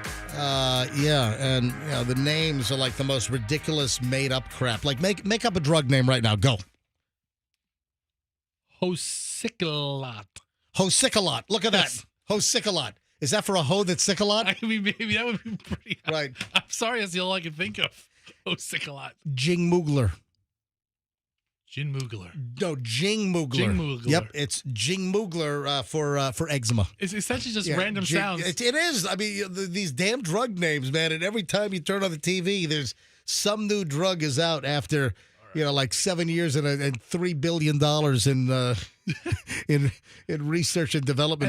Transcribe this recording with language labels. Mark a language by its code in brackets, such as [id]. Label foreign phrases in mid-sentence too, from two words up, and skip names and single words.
[en] Yeah, and you know, the names are like the most ridiculous made-up crap. Like, make up a drug name right now. Go. Hosicolot. Hosicolot. Look at that. Hosicolot. Is that for a hoe that's sick a lot? I mean, maybe that would be pretty. Right. I'm sorry, that's the all I can think of. Hosicolot. Jing Moogler. Jing Moogler. No, Jing Moogler. Jing Moogler. Yep, it's Jing Moogler for eczema. It's essentially just random sounds. It is. I mean, these damn drug names, man. And every time you turn on the TV, there's some new drug is out after, like 7 years and $3 billion in research and development